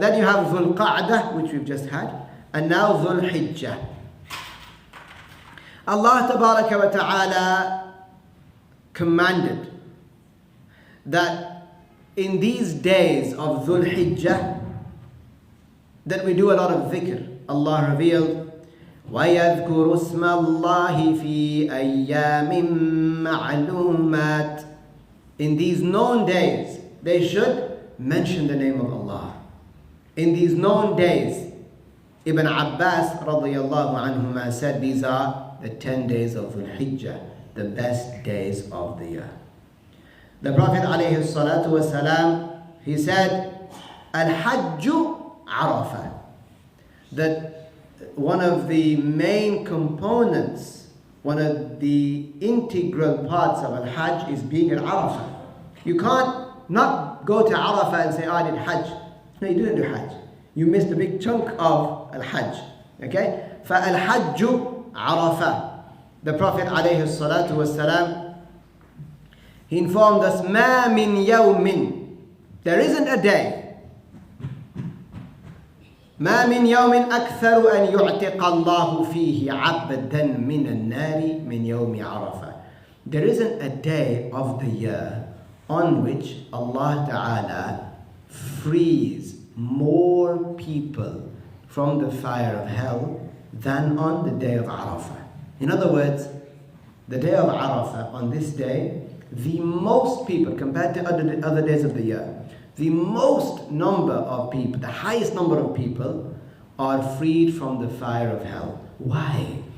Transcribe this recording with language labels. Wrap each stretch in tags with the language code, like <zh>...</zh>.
<en>Then you have Dhul-Qa'dah, which we've just had. And now Dhul-Hijjah. Allah Tabaraka wa Ta'ala commanded that in these days of Dhul-Hijjah that we do a lot of dhikr.</en> <ar>Allah revealed, وَيَذْكُرُ اسْمَ اللَّهِ فِي أَيَّامٍ مَعْلُومَاتٍ.</ar> <en>In these known days, they should mention the name of Allah. In these known days, Ibn Abbas radiyallahu anhuma said these are the 10 days of Dhul-Hijjah, the best days of the year. The Prophet alayhi salatu wasalam, he said,</en> <ar>Al-Hajju Arafah,</ar> <en>that one of the main components, one of the integral parts of Al-Hajj is being at Arafah. You can't not go to Arafah and say, I did Hajj. No, you didn't do Hajj. You missed a big chunk of Al-Hajj. Okay?</en> <ar>فَالْحَجُّ</ar> <en>Arafah. The Prophet alayhi salatu wasalam, he informed us,</en> <ar>مَا مِن يَوْمٍ.</ar> <en>There isn't a day.</en> <ar>ما من يوم أكثر أن يعتق الله فيه عبدا من النار من يوم عرفة.</ar> <en>There isn't a day of the year on which Allah Ta'ala frees more people from the fire of hell than on the day of Arafah. In other words, the day of Arafah, on this day, the most people, compared to other days of the year, the most number of people, the highest number of people are freed from the fire of hell. Why?</en>